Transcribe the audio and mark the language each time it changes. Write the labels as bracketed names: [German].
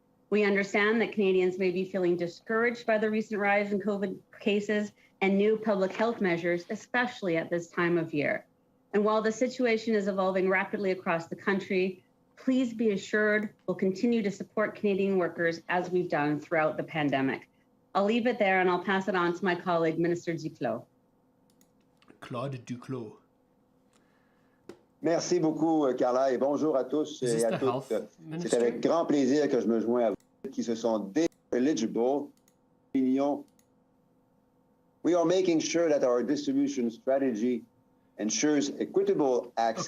[English] We understand that Canadians may be feeling discouraged by the recent rise in COVID cases and new public health measures, especially at this time of year. And while the situation is evolving rapidly across the country, please be assured we'll continue to support Canadian workers as we've done throughout the pandemic. I'll leave it there and I'll pass it on to my colleague, Minister Duclos. Claude Duclos. [French] Merci beaucoup, Carla, et bonjour à tous et à toutes. C'est avec grand plaisir que je me joins à vous qui se sont eligible. [English] We are making sure that our distribution strategy ensures equitable access.